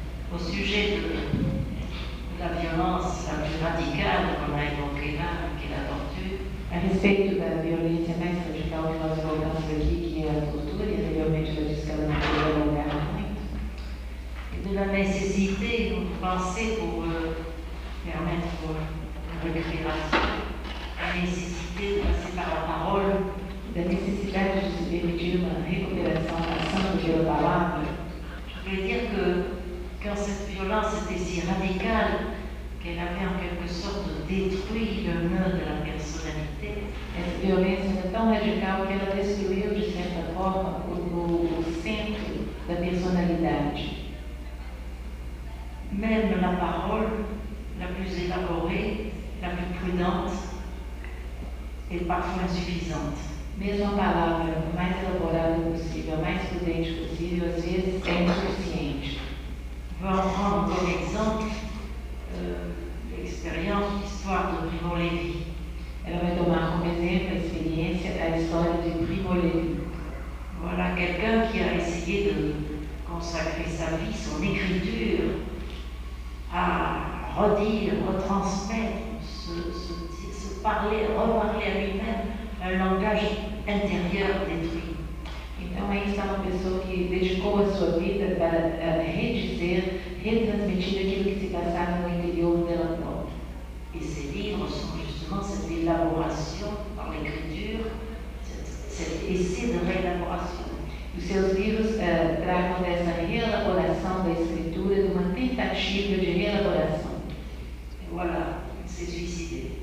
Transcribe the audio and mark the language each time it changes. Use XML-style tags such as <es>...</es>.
<fr>Au sujet de la violence la plus radicale qu'on a évoquée là, qui est la torture.</fr> <pt>A respeito da violência mais radical que nós voltamos aqui, que é a tortura, e anteriormente eu disse que ela não podia alongar muito.</pt> <fr>Et de la nécessité, vous pensez, pour permettre une récupération, la nécessité de passer par la parole.</fr> <pt>Da necessidade de se permitir uma recuperação passando pela palavra.</pt> <fr>Je voulais dire que quand cette violence était si radicale qu'elle avait en quelque sorte détruit le nœud de la personnalité.</fr> <pt>Essa violência é tão radical que ela destruiu, de certa forma, o centro da personalidade.</pt> <fr>Même la parole la plus élaborée, la plus prudente, est parfois insuffisante.</fr> <pt>Mesmo a palavra mais elaborada possível, a mais prudente possível, às vezes é insuficiente.</pt> <fr>Vamos prendre comme exemple l'expérience, l'histoire de Primo Levi.</fr> <pt>Ela vai tomar como exemplo a experiência, a história de Primo Levi.</pt> <fr>Voilà quelqu'un qui a essayé de consacrer sa vie, son écriture, à redire, retransmettre, se parler, reparler à lui-même un langage intérieur détruit.</fr> <pt>Então aí está uma pessoa que dedicou a sua vida para redizer, retransmitir aquilo que se passava no interior dela própria.</pt> <fr>Et ces livres sont justement cette élaboration par l'écriture, cet essai de réélaboration.</fr> <pt>Os seus livros tratam dessa reelaboração da escritura, de uma tentativa de reelaboração.</pt> <fr>Et voilà, il s'est suicidé.</fr>